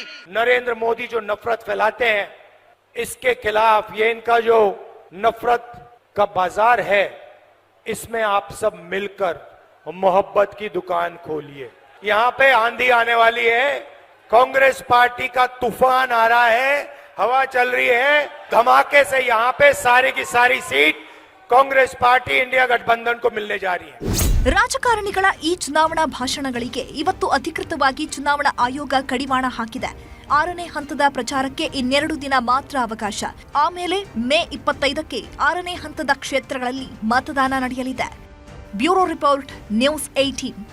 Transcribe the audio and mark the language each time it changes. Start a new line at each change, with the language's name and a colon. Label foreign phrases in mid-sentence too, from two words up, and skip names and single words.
Hindi: नरेंद्र मोदी जो नफरत फैलाते हैं, इसके खिलाफ ये इनका जो नफरत का बाजार है, इसमें आप सब मिलकर मोहब्बत की दुकान खोलिए। यहाँ पे आंधी आने वाली है, कांग्रेस पार्टी का तूफान आ रहा है, हवा चल रही है, धमाके से यहाँ पे सारी की सारी सीट कांग्रेस पार्टी इंडिया गठबंधन को मिलने जा रही है।
Kannada: ರಾಜಕಾರಣಿಗಳ ಈ ಚುನಾವಣಾ ಭಾಷಣಗಳಿಗೆ ಇವತ್ತು ಅಧಿಕೃತವಾಗಿ ಚುನಾವಣಾ ಆಯೋಗ ಕಡಿವಾಣ ಹಾಕಿದೆ. 6ನೇ ಹಂತದ ಪ್ರಚಾರಕ್ಕೆ ಇನ್ನೆರಡು ದಿನ ಮಾತ್ರ ಅವಕಾಶ. ಆಮೇಲೆ ಮೇ 25ಕ್ಕೆ 6ನೇ ಹಂತದ ಕ್ಷೇತ್ರಗಳಲ್ಲಿ ಮತದಾನ ನಡೆಯಲಿದೆ.
English: bureau report,
Kannada: ನ್ಯೂಸ್ 18.